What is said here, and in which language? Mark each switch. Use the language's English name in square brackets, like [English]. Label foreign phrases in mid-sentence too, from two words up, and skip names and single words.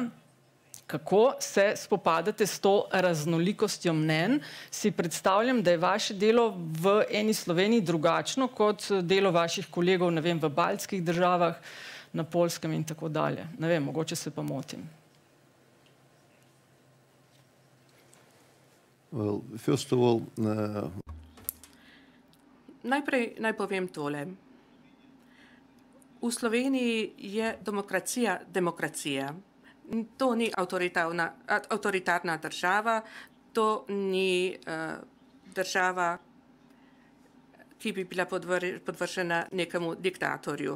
[Slovenian] Kako se spopadate s to raznolikostjo mnenj? Si predstavljam, da je vaše delo v eni Sloveniji drugačno kot delo vaših kolegov, ne vem, v baltskih državah, na Poljskem in tako dalje. Ne vem, mogoče se pa motim. [English] Well, first of all, [Slovenian] Najprej naj povem tole. V Sloveniji je demokracija demokracija. To ni avtoritarna država, to ni država, ki bi bila podvržena nekemu diktatorju.